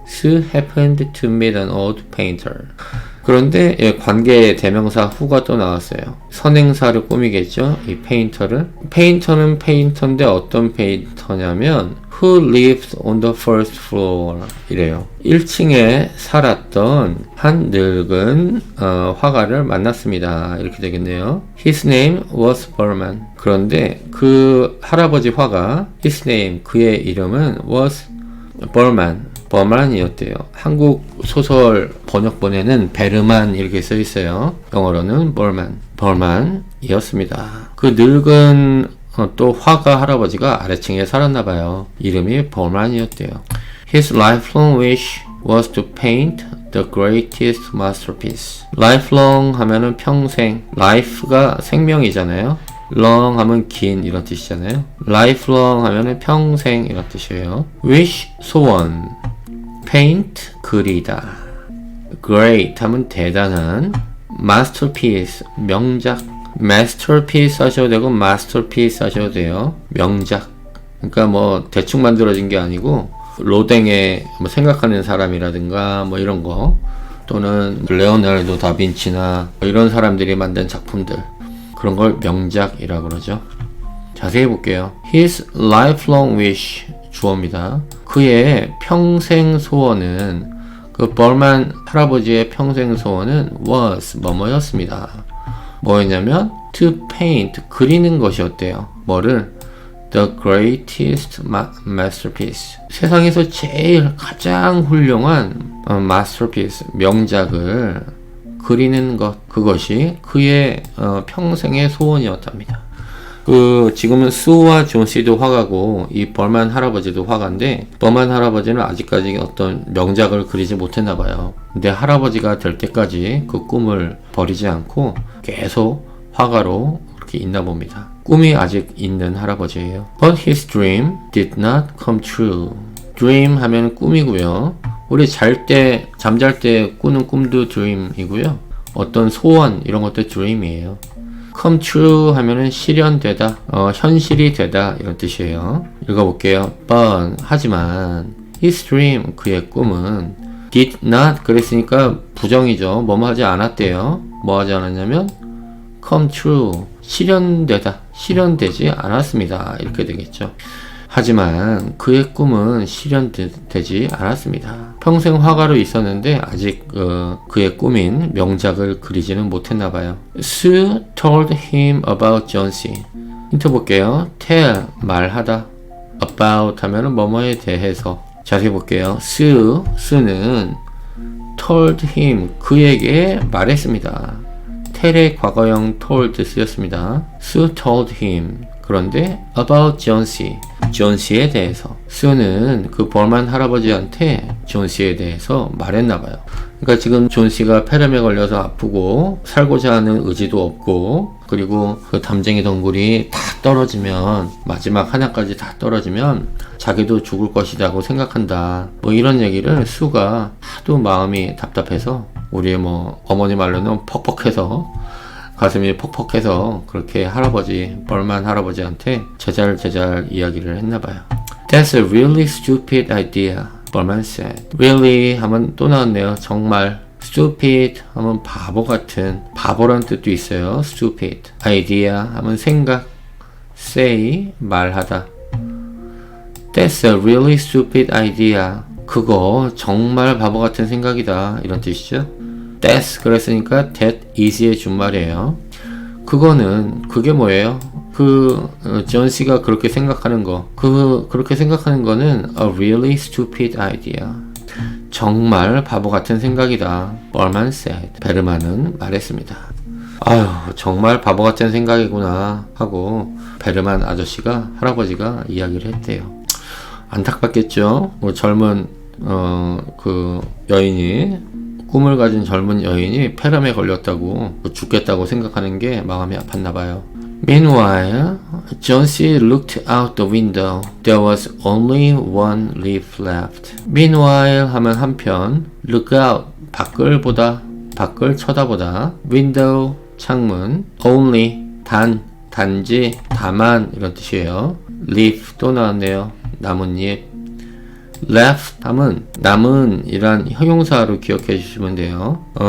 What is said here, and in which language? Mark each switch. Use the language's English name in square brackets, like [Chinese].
[English] Sue happened to meet an old painter. [Korean] 그런데 관계 대명사 who가 또 나왔어요. 선행사를 꾸미겠죠. 이 페인터를. 페인터는 페인터인데 어떤 페인터냐면 [English] who lived on the first floor [Korean] 이래요. 1층에 살았던 한 늙은 화가를 만났습니다. 이렇게 되겠네요. [English] His name was Berman. [Korean] 그런데 그 할아버지 화가 [English] his name [Korean] 그의 이름은 [English] was Berman. [Korean] 버만이었대요. 한국 소설 번역본에는 베르만 이렇게 써 있어요. 영어로는 버만이었습니다. 그 늙은 또 화가 할아버지가 아래층에 살았나 봐요. 이름이 버만이었대요. [English] His lifelong wish was to paint the greatest masterpiece. [Korean] lifelong 하면은 평생, life가 생명이잖아요. long 하면 긴 이런 뜻이잖아요. lifelong 하면은 평생 이런 뜻이에요. wish 소원, paint 그리다, great 하면 대단한, masterpiece 명작, masterpiece 하셔도 되고 masterpiece 하셔도 돼요. 명작. 그러니까 뭐 대충 만들어진 게 아니고 로댕에 뭐 생각하는 사람이라든가 뭐 이런 거, 또는 레오나르도 다빈치나 뭐 이런 사람들이 만든 작품들, 그런 걸 명작이라고 그러죠. 자세히 볼게요. [English] His lifelong wish [Korean] 주어입니다. 그의 평생 소원은, 그 벌만 할아버지의 평생 소원은 was 뭐뭐였습니다. 뭐였냐면 [English] to paint [Korean] 그리는 것이었대요. 뭐를? [English] The greatest masterpiece. [Korean] 세상에서 제일 가장 훌륭한 masterpiece 명작을 그리는 것, 그것이 그의 평생의 소원이었답니다. 지금은 수와 존시도 화가고 이 벌만 할아버지도 화가인데, 벌만 할아버지는 아직까지 어떤 명작을 그리지 못했나 봐요. 근데 할아버지가 될 때까지 그 꿈을 버리지 않고 계속 화가로 그렇게 있나 봅니다. 꿈이 아직 있는 할아버지예요. [English] But his dream did not come true. [Korean] dream 하면 꿈이고요. 우리 잠잘 때 꾸는 꿈도 dream이고요. 어떤 소원 이런 것도 dream이에요. come true 하면은 실현되다, 현실이 되다 이런 뜻이에요. 읽어볼게요. But 하지만 [English] his dream [Korean] 그의 꿈은 [English] did not [Korean] 그랬으니까 부정이죠. 뭐뭐 하지 않았대요. 뭐 하지 않았냐면 come true 실현되다, 실현되지 않았습니다. 이렇게 되겠죠. 하지만 그의 꿈은 실현되지 않았습니다. 평생 화가로 있었는데 아직 그의 꿈인 명작을 그리지는 못했나 봐요. [English] Sue told him about John-C. [Korean] 힌트 볼게요. tell 말하다, about 하면은 뭐뭐에 대해서. 자세히 볼게요. Sue는 [English] told him [Korean] 그에게 말했습니다. tell의 과거형 told 쓰였습니다. [English] Sue told him [Korean] 그런데 [English] about John-C, [Korean] 존씨에 대해서. 수는 그 벌만 할아버지한테 존씨에 대해서 말했나봐요. 그러니까 지금 존씨가 폐렴에 걸려서 아프고 살고자 하는 의지도 없고, 그리고 그 담쟁이 덩굴이 다 떨어지면, 마지막 하나까지 다 떨어지면 자기도 죽을 것이라고 생각한다. 뭐 이런 얘기를 수가 하도 마음이 답답해서, 우리의 뭐 어머니 말로는 퍽퍽해서, 가슴이 퍽퍽해서 그렇게 할아버지, 벌만 할아버지한테 제잘 이야기를 했나봐요. [English] That's a really stupid idea, 벌만 said. [Korean] Really 하면 또 나왔네요. 정말. Stupid 하면 바보 같은, 바보란 뜻도 있어요. Stupid. Idea 하면 생각. Say 말하다. [English] That's a really stupid idea. [Korean] 그거 정말 바보 같은 생각이다. 이런 뜻이죠. That's 그랬으니까 [English] that is [Korean] 의 준말이에요. 그게 뭐예요? 존씨가 그렇게 생각하는 거. 그렇게 생각하는 거는 [English] a really stupid idea. [Korean] 정말 바보 같은 생각이다. [English] Berman said. [Korean] 베르만은 말했습니다. 아유, 정말 바보 같은 생각이구나 하고 베르만 아저씨가, 할아버지가 이야기를 했대요. 안타깝겠죠? 뭐 젊은 그 여인이, 꿈을 가진 젊은 여인이 폐렴에 걸렸다고, 죽겠다고 생각하는 게 마음이 아팠나봐요. [English] Meanwhile, John-C looked out the window. There was only one leaf left. [Korean] Meanwhile 하면 한편, look out 밖을 보다, 밖을 쳐다보다, window 창문, only 단지, 다만 이런 뜻이에요. leaf 또 나왔네요. 나뭇잎. left 하면 남은 이란 형용사로 기억해 주시면 돼요.